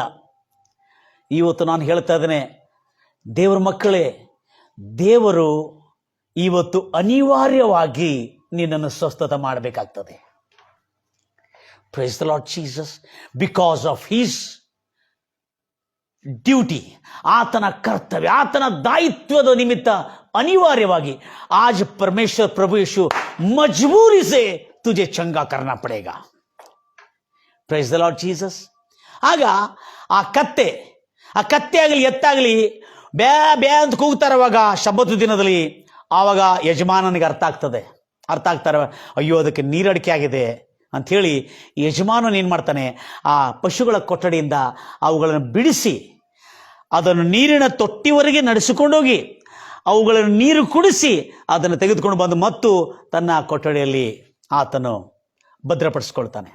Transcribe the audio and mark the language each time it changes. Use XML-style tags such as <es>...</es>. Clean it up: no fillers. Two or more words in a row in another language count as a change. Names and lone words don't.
<kn>ಇವತ್ತು ನಾನು ಹೇಳ್ತಾ ಇದ್ದೇನೆ, ದೇವರ ಮಕ್ಕಳೇ, ದೇವರು ಇವತ್ತು ಅನಿವಾರ್ಯವಾಗಿ ನಿನ್ನನ್ನು ಸ್ವಸ್ಥತೆ ಮಾಡಬೇಕಾಗ್ತದೆ.</kn> <en>Praise the Lord Jesus. Because of his duty,</en> <kn>ಆತನ ಕರ್ತವ್ಯ, ಆತನ दायित्वದ ನಿಮಿತ್ತ ಅನಿವಾರ್ಯವಾಗಿ</kn> <hi>आज परमेश्वर प्रभु यीशु मजबूरी से तुझे चंगा करना पड़ेगा.</hi> <en>Praise the Lord Jesus.</en> <kn>ಆಗ ಆ ಕತ್ತೆ ಆಗಲಿ ಎತ್ತಾಗಲಿ ಬ್ಯಾ ಬ್ಯಾ ಅಂತ ಕೂಗ್ತಾರವಾಗ ಶಬ್ಬತ್ತು ದಿನದಲ್ಲಿ, ಆವಾಗ ಯಜಮಾನನಿಗೆ ಅರ್ಥ ಆಗ್ತಾರೆ, ಅಯ್ಯೋ ಅದಕ್ಕೆ ನೀರಡಿಕೆ ಆಗಿದೆ ಅಂಥೇಳಿ ಯಜಮಾನನು ಏನು ಮಾಡ್ತಾನೆ, ಆ ಪಶುಗಳ ಕೊಠಡಿಯಿಂದ ಅವುಗಳನ್ನು ಬಿಡಿಸಿ ಅದನ್ನು ನೀರಿನ ತೊಟ್ಟಿವರೆಗೆ ನಡೆಸಿಕೊಂಡೋಗಿ ಅವುಗಳನ್ನು ನೀರು ಕುಡಿಸಿ ಅದನ್ನು ತೆಗೆದುಕೊಂಡು ಬಂದು ಮತ್ತು ತನ್ನ ಕೊಠಡಿಯಲ್ಲಿ ಆತನು ಭದ್ರಪಡಿಸ್ಕೊಳ್ತಾನೆ.</kn>